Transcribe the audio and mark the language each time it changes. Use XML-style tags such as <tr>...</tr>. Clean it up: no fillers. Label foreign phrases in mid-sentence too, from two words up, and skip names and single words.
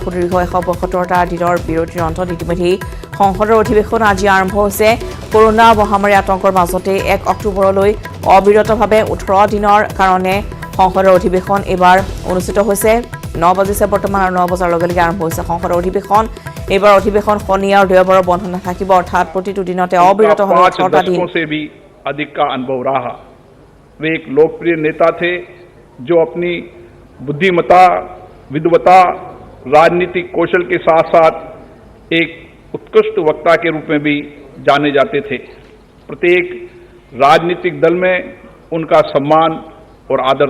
<as>সুদীৰ্ঘ 175টা দিনৰ বিৰতিৰ অন্তত ইতিমধ্যে সংসদৰ অধিৱেশন আজি আৰম্ভ হৈছে কৰোনা মহামাৰী আতংকৰ মাজতে 1 অক্টোবৰলৈ অবিৰতভাৱে 18 দিনৰ কাৰণে সংসদৰ অধিৱেশন এবাৰ অনুষ্ঠিত হৈছে 9 বজিছে বৰ্তমান আৰু 9 বজাৰ লগে লগে আৰম্ভ হৈছে সংসদৰ অধিৱেশন এবাৰ অধিৱেশন শনি আৰু দেওবাৰৰ বন্ধ নাথাকিব অৰ্থাৎ প্ৰতিটো দিনতে অবিৰতভাৱে 18টা দিন</as> <hi>से भी अधिक का अनुभव रहा वे एक लोकप्रिय नेता थे जो अपनी बुद्धिमत्ता विद्वता राजनीतिक कौशल के साथ साथ एक उत्कृष्ट वक्ता के रूप में भी जाने जाते थे प्रत्येक राजनीतिक दल में उनका सम्मान और आदर</hi>